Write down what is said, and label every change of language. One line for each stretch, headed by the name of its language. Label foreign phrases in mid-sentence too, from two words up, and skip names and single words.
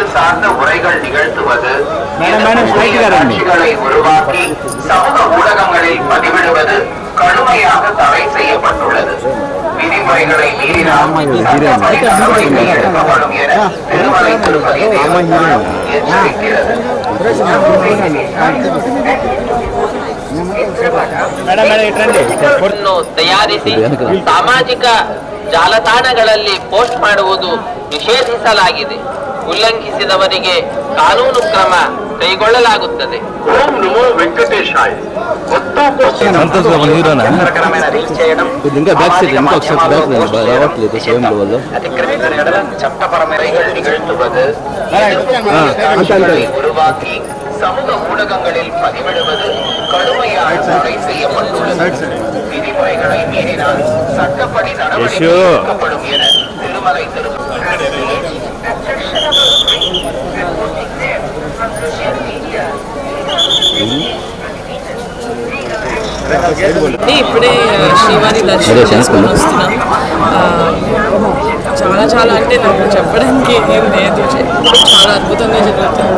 Tamil: சார்ந்த உரைகள் நிகழ்த்துவது, காட்சிகளை உருவாக்கி சமூக ஊடகங்களில் பதிவிடுவது கடுமையாக தடை செய்யப்பட்டுள்ளது. விதிமுறைகளை மீறினால் சட்டப்படி நடவடிக்கை எடுக்கப்படும் என திருமலை திருப்பதி தேவஸ்தானம் எச்சரிக்கிறது.
Kannada: ತಯಾರಿಸಿ ಸಾಮಾಜಿಕ ಜಾಲತಾಣಗಳಲ್ಲಿ ಪೋಸ್ಟ್ ಮಾಡುವುದು ನಿಷೇಧಿಸಲಾಗಿದೆ. ಉಲ್ಲಂಘಿಸಿದವರಿಗೆ ಕಾನೂನು ಕ್ರಮ ಕೈಗೊಳ್ಳಲಾಗುತ್ತದೆ.
Telugu: ఓం నమో వెంకటేశాయ.
Tamil: உருவாக்கி சமூக ஊடகங்களில் பதிவிடுவது கடுமையாக தடை செய்யப்பட்டுள்ளது. விதிமுறைகளை மீறினால் சட்டப்படி நடவடிக்கை எடுக்கப்படும் என திருமலை
Telugu: ఇప్పుడే శ్రీవారి దర్శనం చేసుకొని వస్తున్నాం. చాలా చాలా అంటే నాకు చెప్పడానికి ఏం లేదు, చాలా అద్భుతంగా జరుగుతుంది.